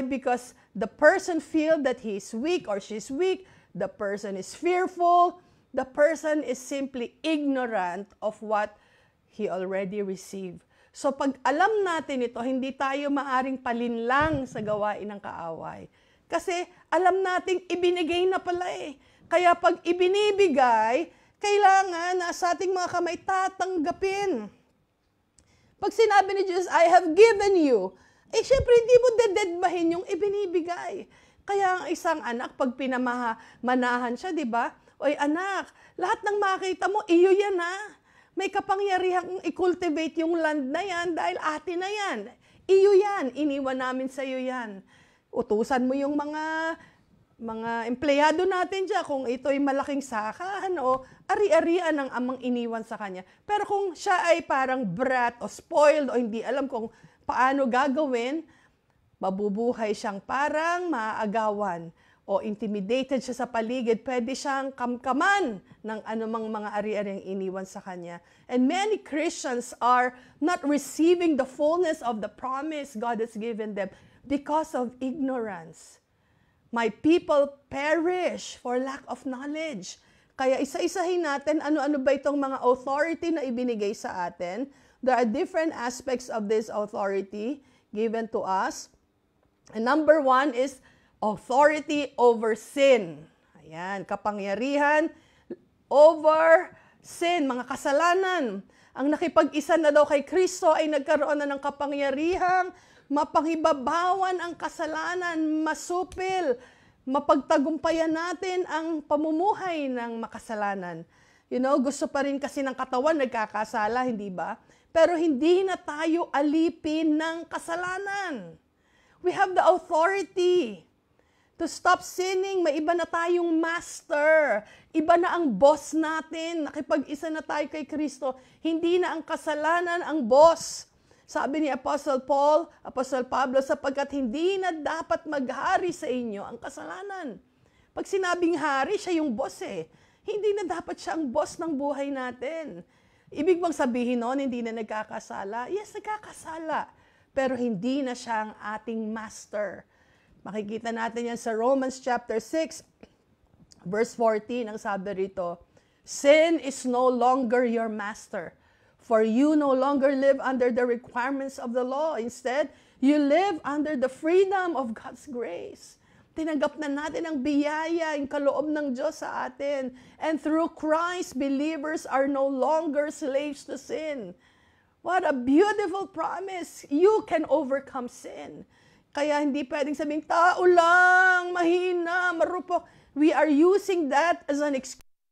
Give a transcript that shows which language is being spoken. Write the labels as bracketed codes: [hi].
[en] Because the person feel that he is weak or she's weak. The person is fearful. The person is simply ignorant of what he already received. [tl] So pag alam natin ito, hindi tayo maaring palinlang sa gawain ng kaaway. Kasi alam nating ibinigay na pala eh. Kaya pag ibinibigay, kailangan na sa ating mga kamay tatanggapin. Pag sinabi ni Jesus, [en] I have given you, [tl] syempre hindi mo dededmahin yung ibinibigay. Kaya ang isang anak, pag pinamanahan siya, di ba? Oy anak, lahat ng makita mo, iyo yan ha. May kapangyarihang i-cultivate yung land na yan dahil atin na yan. Iyo yan, iniwan namin sa iyo yan. Utusan mo yung mga empleyado natin dyan kung ito'y malaking sakahan o ari-arian ng amang iniwan sa kanya. Pero kung siya ay parang brat o spoiled o hindi alam kung paano gagawin, mabubuhay siyang parang maaagawan o intimidated siya sa paligid, pwede siyang kamkaman ng anumang mga ari-ariang iniwan sa kanya. [en] And many Christians are not receiving the fullness of the promise God has given them because of ignorance. My people perish for lack of knowledge. [tl] Kaya isa-isahin natin ano-ano ba itong mga authority na ibinigay sa atin. [en] There are different aspects of this authority given to us. And number 1 is authority over sin. [tl] Ayan, kapangyarihan [en] over sin, [tl] mga kasalanan. Ang nakipag-isa na daw kay Kristo ay nagkaroon na ng kapangyarihang mapanghibabawan ang kasalanan, masupil, mapagtagumpayan natin ang pamumuhay ng makasalanan. Gusto pa rin kasi ng katawan nagkakasala, hindi ba? Pero hindi na tayo alipin ng kasalanan. [en] We have the authority to stop sinning. [tl] May iba na tayong master. Iba na ang boss natin. Nakipag-isa na tayo kay Kristo. Hindi na ang kasalanan ang boss. Sabi ni Apostle Pablo, sapagkat hindi na dapat maghari sa inyo ang kasalanan. Pag sinabing hari, siya yung boss eh. Hindi na dapat siya ang boss ng buhay natin. Ibig bang sabihin noon, hindi na nagkakasala? Yes, nagkakasala. Pero hindi na siya ang ating master. Makikita natin yan sa Romans chapter 6, verse 14, ang sabi rito, [en] sin is no longer your master, for you no longer live under the requirements of the law. Instead, you live under the freedom of God's grace. [tl] Tinanggap na natin ang biyaya, yung kaloob ng Diyos sa atin. [en] And through Christ, believers are no longer slaves to sin. What a beautiful promise. You can overcome sin. [tl] Kaya hindi pwedeng sabing, tao lang, mahina, marupok. [en] We are using that as an excuse.